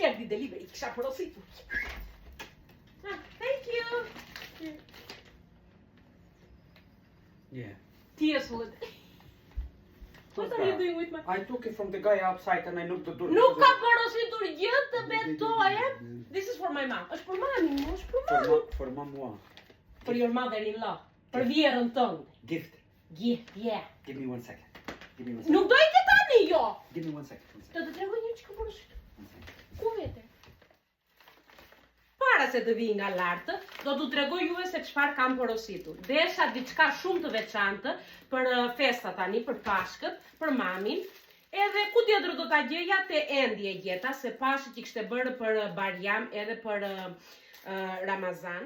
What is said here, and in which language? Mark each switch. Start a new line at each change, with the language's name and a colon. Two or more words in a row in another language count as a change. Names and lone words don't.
English: delivery,
Albanian: kisha porositur.
English: Thank you. Yeah. Tears with. What are you doing with my... I took it from the guy outside and I knocked the door.
Albanian: Nuk ka porositur gjë të betoje.
English: This is for my mom.
Albanian: Është për mamin, është për mamin.
English: For mama. For your mother-in-law.
Albanian: Për vjerën tënde.
English: Gift. Gift, yeah. Give me 1 second. Give me 1 second.
Albanian: Nuk do i ke tani, jo.
English: Give me 1 second.
Albanian: Do të tregoj një çka porositur.
English: 1 second.
Albanian: Ku vete? Para se të vij nga lartë, do t'u tregoj juve se çfarë kam porositur. Desha diçka shumë të veçantë për festa tani, për Pashkët, për mamin. Edhe ku tjetër do ta gjeja te Endi e gjeta, se Pashkët i kishte bërë për Barjam edhe për Ramazan.